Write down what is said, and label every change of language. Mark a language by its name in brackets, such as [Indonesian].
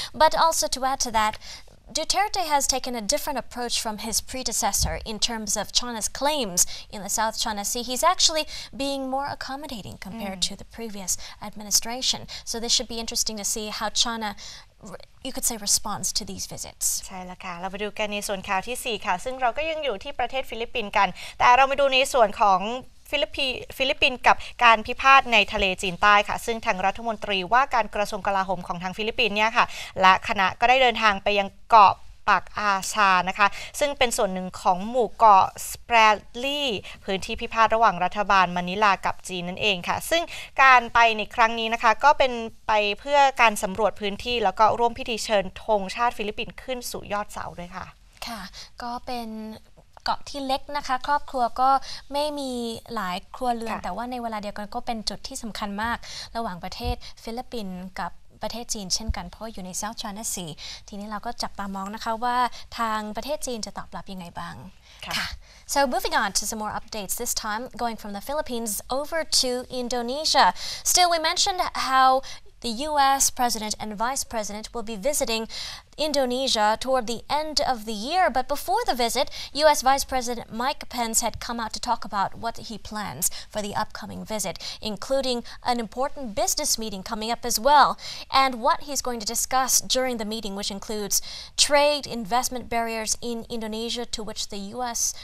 [English] But also to add to that, Duterte has taken a different approach from his predecessor in terms of China's claims in the South China Sea. He's actually being more accommodating compared to the previous administration. So this should be interesting to see how China, you could say, responds to these visits. [Thai] ใช่แล้วค่ะเราไปดูกันในส่วนข่าวที่4ค่ะซึ่งเราก็ยังอยู่ที่ประเทศฟิลิปปินส์กันแต่เรามาดูในส่วนของฟิลิปปินส์กับการพิพาทในทะเลจีนใต้ค่ะซึ่งทางรัฐมนตรีว่าการกระทรวงกลาโหมของทางฟิลิปปินส์เนี่ยค่ะและคณะก็ได้เดินทางไปยังเกาะปากอาชานะคะซึ่งเป็นส่วนหนึ่งของหมู่เกาะสเปรดลี พื้นที่พิพาทระหว่างรัฐบาลมะนิลากับจีนนั่นเองค่ะซึ่งการไปในครั้งนี้นะคะก็เป็นไปเพื่อการสำรวจพื้นที่แล้วก็ร่วมพิธีเชิญธงชาติฟิลิปปินส์ขึ้นสู่ยอดเสาด้วยค่ะ ค่ะก็เป็นเกาะที่เล็กนะคะครอบครัวก็ไม่มีหลายครัวเรือนแต่ว่าในเวลาเดียวกันก็เป็นจุดที่สำคัญมากระหว่างประเทศฟิลิปปินส์กับประเทศจีนเช่นกันเพราะอยู่ใน South China Sea ทีนี้เราก็จับตามองนะคะว่าทางประเทศจีนจะตอบรับยังไงบ้างค่ะ [English] So moving on to some more updates, this time going from the Philippines over to Indonesia. Still, we mentioned how the U.S. President and Vice President will be visiting Indonesia toward the end of the year. But before the visit, U.S. Vice President Mike Pence had come out to talk about what he plans for the upcoming visit, including an important business meeting coming up as well, and what he's going to discuss during the meeting, which includes trade, investment barriers in Indonesia to which the U.S.